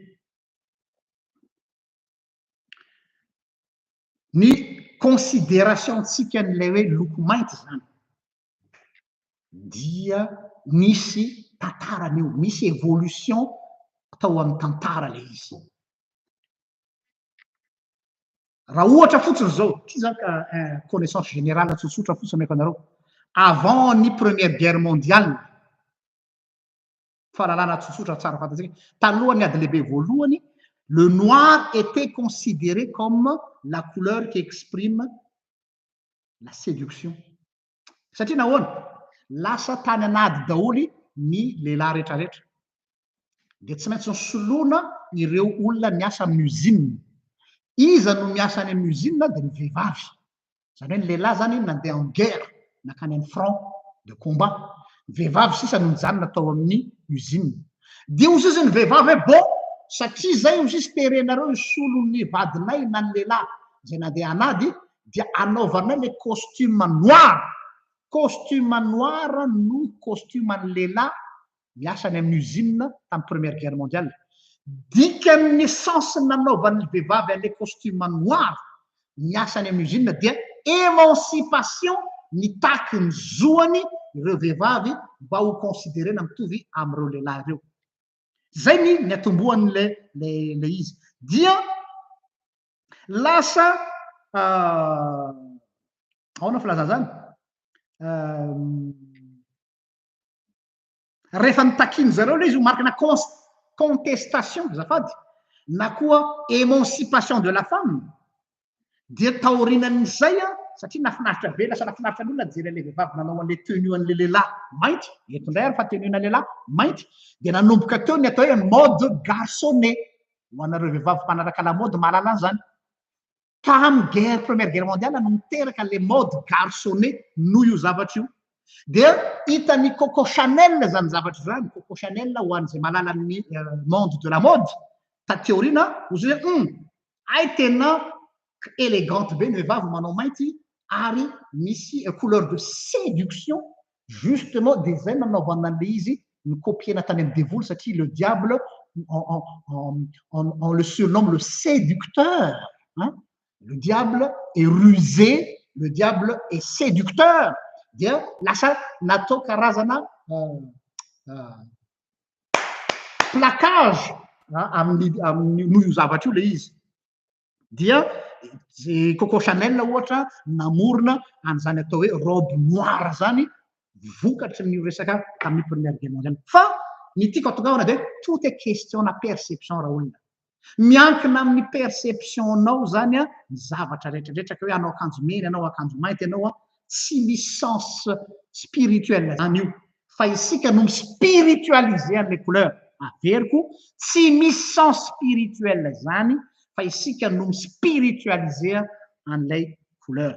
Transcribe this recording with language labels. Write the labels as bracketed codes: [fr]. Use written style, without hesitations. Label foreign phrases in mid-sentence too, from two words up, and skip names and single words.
[mg] Ny considérationtsika n'ilay hoe loko mainty zany dia misy tantaran'io, misy évolution atao amin'ny tantara le izy. Raha ohatra fotsiny zao, ty zany ka [fr] connaissance générale [mg] tsotsotra fotsiny ameko anareo. Avant ny [fr] première guerre mondiale, [mg] fahalalana tsotsotra tsara fantatsika, talohan'ny ady lehibe voalohany, [fr] le noir était considéré comme la couleur qui exprime la séduction. [mg] Satria nahoana? Lasa tany anady daholy ny lehilahy rehetrarehetra. De tsy maintsy nisoloana ireo olona miasa amin'ny usine. Iza no miasa any amin'ny usine de ny vehivavy. Zany hoe ny lehilahy zany nandeha [fr] en guerre, [mg] nakany amin'ny [fr] front de combat. [mg] Ny vehivavy sisa no mijanona atao amin'ny usine. De hozy izy ny vehivavy hoe bon, satria zay hozy izy terenareo isolo ny vadinay na ny lehilahy zay nandeha anady dia anaovanay le [fr] costume noir. Costume noir [mg] no costume ny lehilahy miasa any amin'ny usine tamin'ny [fr] première guerre mondiale. [mg] Dikan'ny sens nanaovan'ny vehivavy an'le [fr] costume noir [mg] miasa any amin'ny usine dia émancipation nitaky ny zoany ireo vehivavy mba ho considérena mitovy amin'ireo lehilahy ireo. Zay ny atombohan'le le izy. Dia lasa ahoana filazana zany? Rehefa nitakiny zareo le izy ho markina contestation zafady na koa [fr] émancipation de la femme [mg] dia taorinan'izay satria nafinaritra be lasa nafinaritra n'olona jery le vehivavy nanao an'le tenue an'le lehilahy mainty, eto indray ary fa tenue na lehilahy mainty, de nanomboka teo ny atao hoe [fr] mode garçonnet [mg] ho anareo vehivavy mpanaraka [fr] la mode [mg] mahalala an'izany. Ka amin'ny guerre [fr] première guerre mondiale [mg] no miteraka le [fr] mode garçonnet [mg] noho io zavatra io. Dia hitan'ny Coco Chanel zany zavatra zany. Coco Chanel ho an'izay mahalala ny [fr] monde de la mode [mg] taty aoriana ozy hoe ay tena élégante be ny vehivavy manao mainty ary misy [fr] couleur de séduction justement [mg] de zay nanaovana an'le izy ny copiena tany amin'ny dévoly satria [fr] le diable on le surnomme le séducteur, hein? Le diable est rusé, le diable est séducteur. [mg] Dia lasa natao karazana placage amin'ny noho io zavatra io le izy. Dia Coco Chanel ohatra namorona an'izany atao hoe [fr] robe noire [mg] zany vokatry ny resaka tamin'ny [fr] première guerre mondiale. [mg] Fa ny tiako atongavana de [fr] tout est question [mg] na perception raha olona. Miankina amin'ny perceptionnao zany ny zavatra rehetrarehetra ka hoe anao akanjo mena anao akanjo mainty anao tsy misy [fr] sens spirituel [mg] zany io fa isika no spiritualiser an'le couleur. Averiko tsy misy [fr] sens spirituel [mg] zany fa isika no spiritualiser an'ilay couleur.